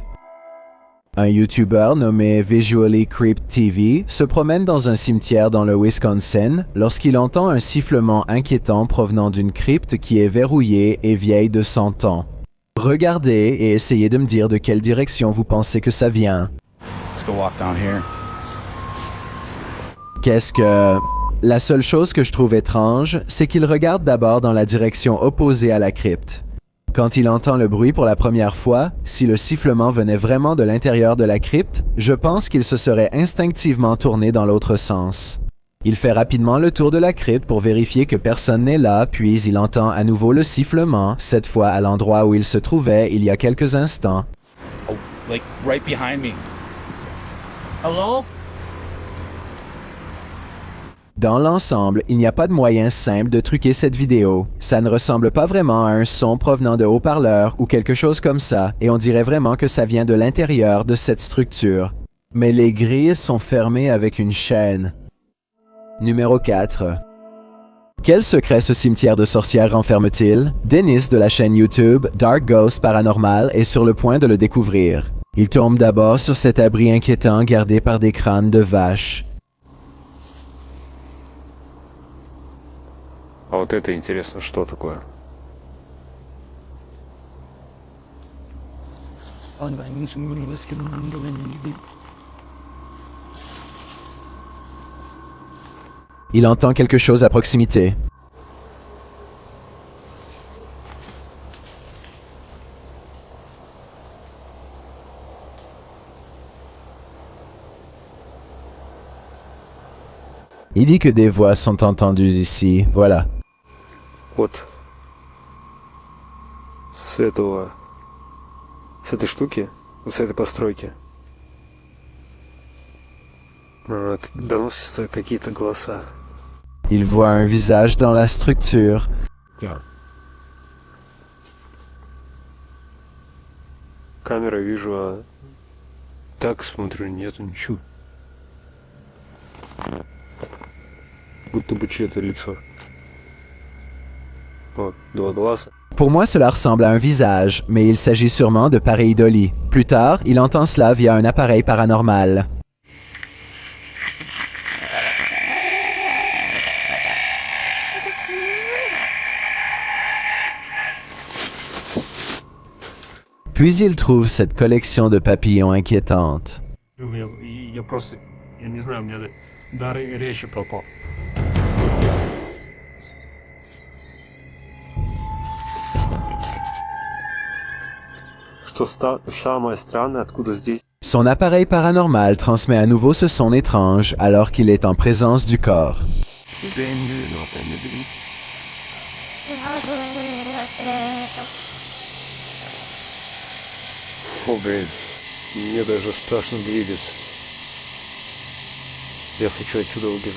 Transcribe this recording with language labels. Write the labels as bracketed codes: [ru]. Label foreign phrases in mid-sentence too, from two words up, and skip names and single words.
[fr] Un YouTuber nommé Visually Creep TV se promène dans un cimetière dans le Wisconsin lorsqu'il entend un sifflement inquiétant provenant d'une crypte qui est verrouillée et vieille de 100 ans. Regardez et essayez de me dire de quelle direction vous pensez que ça vient. [en] Let's go walk down here. [fr] Qu'est-ce que... La seule chose que je trouve étrange, c'est qu'il regarde d'abord dans la direction opposée à la crypte. Quand il entend le bruit pour la première fois, si le sifflement venait vraiment de l'intérieur de la crypte, je pense qu'il se serait instinctivement tourné dans l'autre sens. Il fait rapidement le tour de la crypte pour vérifier que personne n'est là, puis il entend à nouveau le sifflement, cette fois à l'endroit où il se trouvait il y a quelques instants. [en] Oh, like right behind me. Hello? [fr] Dans l'ensemble, il n'y a pas de moyen simple de truquer cette vidéo. Ça ne ressemble pas vraiment à un son provenant de haut-parleurs ou quelque chose comme ça, et on dirait vraiment que ça vient de l'intérieur de cette structure. Mais les grilles sont fermées avec une chaîne. Numéro 4. Quel secret ce cimetière de sorcières renferme-t-il? Dennis de la chaîne YouTube Dark Ghost Paranormal est sur le point de le découvrir. Il tombe d'abord sur cet abri inquiétant gardé par des crânes de vaches. [ru] А вот это интересно, что такое? [fr] Il entend quelque chose à proximité. Il dit que des voix sont entendues ici, voilà. [ru] Вот. С этого... С этой штуки, с этой постройки. Доносятся какие-то голоса. [fr] Il voit un visage dans la structure. [ru] Камера, вижу, а так смотрю, нету ничего. Будто бы чье-то лицо. Вот, два глаза. [fr] Pour moi, cela ressemble à un visage, mais il s'agit sûrement de pareidolie. Plus tard, il entend cela via un appareil paranormal. Puis il trouve cette collection de papillons inquiétante. [ru] Я просто, я не знаю, у меня дар речи пропал. Что самое странное, откуда здесь? [fr] Son appareil paranormal transmet à nouveau ce son étrange alors qu'il est en présence du corps. [ru] О, блин, мне даже страшно двигаться. Я хочу отсюда убежать.